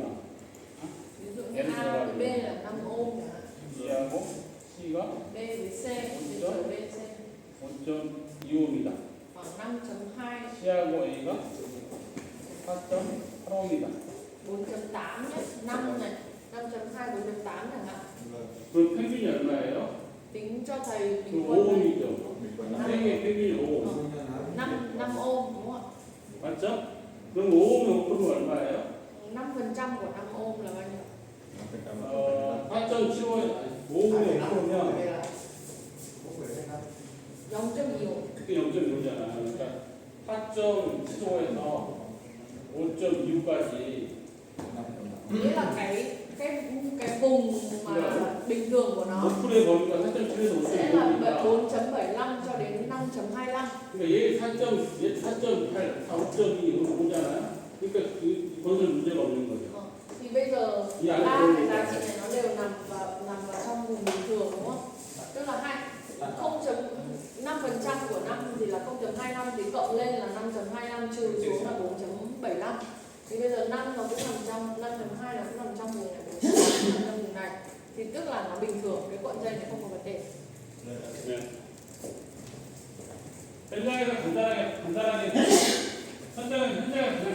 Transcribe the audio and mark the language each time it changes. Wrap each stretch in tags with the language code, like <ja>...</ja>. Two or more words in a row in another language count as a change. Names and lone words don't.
<vi>Ví dụ như A với B là 5 ohm chẳng hạn.</vi> <ko>B하고 C가</ko> <vi>B với C, điện trở B, C</vi> <ko>5.2옴이다.</ko> <vi>khoảng 5.2,</vi> <ko>C하고 A가 4.8옴이다.</ko> <vi>4.8 nhé, 5 này, 5.2, 4.8 chẳng hạn.</vi> <ko>그럼 평균이 얼마예요?</ko> <vi>Tính cho thầy</vi> <ko>그</ko> <vi>bình quân này.</vi> <ko>5옴이죠. 세개 평균이 5옴.</ko> <vi>5 ohm đúng không</vi> <ko>맞죠? 그럼 5옴이 그러면 얼마예요?</ko> <vi>ạ? 5% của 5 ohm là bao nhiêu?</vi> <ko>8.75에 5옴이 5면 0.2 그게 0.6잖아. 그러니까 4.75에서 5.25까지</ko> <vi>nghĩa là cái vùng mà bình thường của nó</vi> <ko>목풀의 범위가 4.7에서</ko> <vi>sẽ là</vi> <ko>5.25니까</ko> <vi>4.75 cho đến 5.25.</vi> <ko>그러니까 얘 4.8, 5.2 오잖아요. 그러니까 그 건설 문제가 없는 거죠.</ko> <vi>Thì bây giờ Dạ, ba đúng cái rồi. giá trị này nó đều nằm vào trong vùng bình thường đúng không? Tức là 5% của 5 thì là 0.25 thì cộng lên là 5.25 trừ xuống là 4.75. Thì bây giờ 5 nó cũng nằm trong 5.2 nó cũng nằm trong vùng này, 4.8 nằm trong vùng này. Thì tức là nó bình thường, cái cuộn dây này không có vấn đề.</vi> <ko>네. 현장에서 간단하게 현장에서</ko>